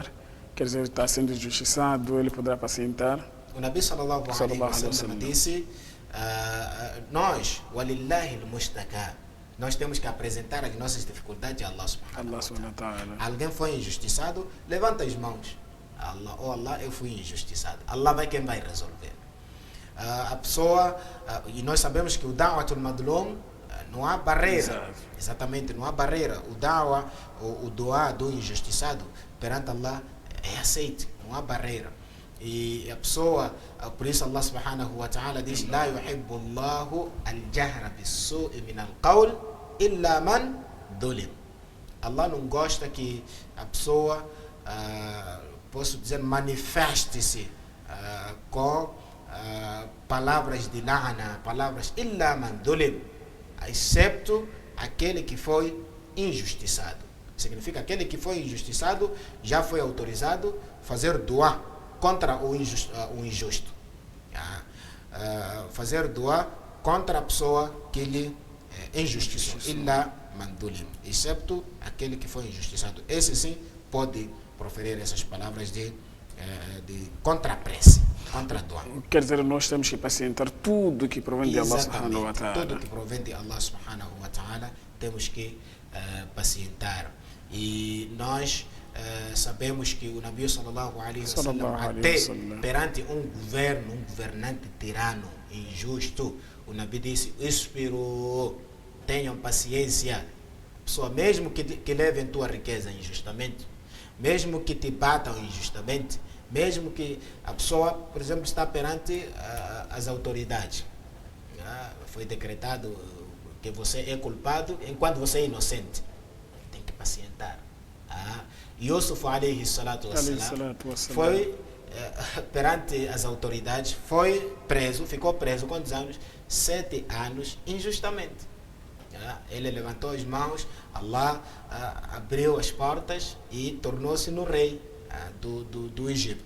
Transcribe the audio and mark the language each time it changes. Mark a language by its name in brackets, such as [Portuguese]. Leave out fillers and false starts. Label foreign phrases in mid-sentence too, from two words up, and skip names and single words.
[Portuguese] Quer dizer, está sendo injustiçado, ele poderá pacientar? O Nabi [Arabic] صلى الله عليه وسلم [Portuguese] disse: nós, [Arabic] ولله المشتكى, [Portuguese] nós temos que apresentar as nossas dificuldades a Allah [Arabic] سبحانه وتعالى. [Portuguese] Alguém foi injustiçado, levanta as mãos. Allah, eu fui injustiçado. Allah vai quem vai resolver. A pessoa, e nós sabemos que o [Arabic] دعوة المظلوم, [Portuguese] não há barreira. Exato. Exatamente, não há barreira. O da'wa, o doa do injustiçado perante Allah é aceito, não há barreira. E a pessoa, por isso Allah [Arabic] سبحانه وتعالى diz: لا يحب الله الجهر بالسوء من القول إلا من ظلم. [Portuguese] Allah não gosta que a pessoa, posso dizer, manifeste-se com palavras de la'na, palavras [Arabic] إلا من ظلم, [Portuguese] excepto aquele que foi injustiçado. Significa aquele que foi injustiçado já foi autorizado fazer dua contra o injusto. Fazer dua contra a pessoa que lhe injustiçou. [Arabic] إلا من ظلم. [Portuguese] Excepto aquele que foi injustiçado. Esse sim pode proferir essas palavras de contraprece. contra a doença. Quer dizer, nós temos que pacientar tudo que provém de Allah [Arabic] سبحانه وتعالى. [Portuguese] Tudo que provém de Allah [Arabic] سبحانه وتعالى [Portuguese] temos que pacientar. E nós sabemos que o Nabi [Arabic] صلى الله عليه وسلم, [Portuguese] até perante um governante tirano, injusto, o Nabi disse: "Esperou, tenham paciência." Pessoa, mesmo que levem tua riqueza injustamente, mesmo que te batam injustamente, mesmo que a pessoa, por exemplo, está perante as autoridades, foi decretado que você é culpado enquanto você é inocente, tem que pacientar. Yusuf [Arabic] عليه الصلاة والسلام [Portuguese] foi perante as autoridades, foi preso, ficou preso quantos anos? 7 anos injustamente. Ele levantou as mãos, Allah abriu as portas e tornou-se no rei do Egito.